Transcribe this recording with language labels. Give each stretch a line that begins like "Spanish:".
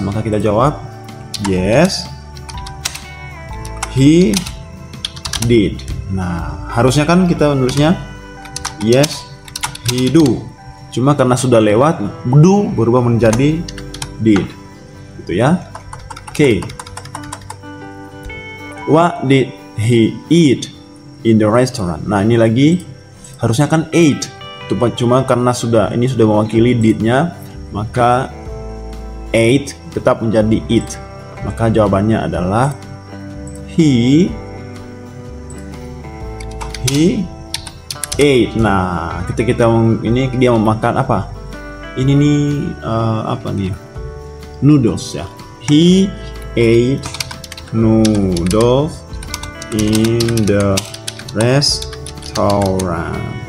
Indonesian: Maka kita jawab
English: yes, he did.
Indonesian: Nah, harusnya kan kita menulisnya
English: yes, he do.
Indonesian: Cuma karena sudah lewat, do berubah menjadi did. gitu ya. Oke.
English: What did he eat in the restaurant?
Indonesian: Nah, ini lagi harusnya kan ate. Cuma karena ini sudah mewakili did-nya, maka ate tetap menjadi eat. Maka jawabannya adalah
English: he ate.
Indonesian: Nah, ketika kita ini dia memakan apa? Ini nih apa nih? Noodles ya.
English: He ate noodles in the restaurant.